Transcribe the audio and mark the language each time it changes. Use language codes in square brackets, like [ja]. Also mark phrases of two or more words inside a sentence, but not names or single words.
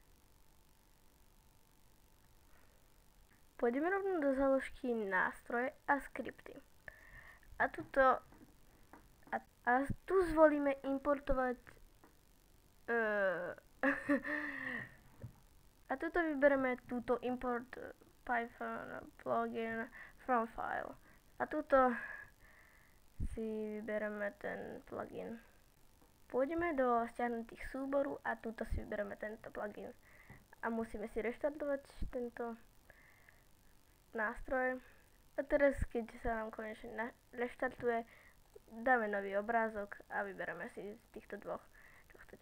[sk] Pôjdeme rovno do záložky nástroje a skripty. A tuto a tu zvolíme importovať a tuto vybereme túto [en] import Python plugin from file. [sk] A tuto si vybereme ten plugin. Pôjdeme do stiahnutých súboru a tuto si vybereme tento plugin. A musíme si reštartovať tento nástroj. A teraz, keď sa nám konečne reštartuje, dáme nový obrázok a vybereme si z týchto dvoch, čo chcete.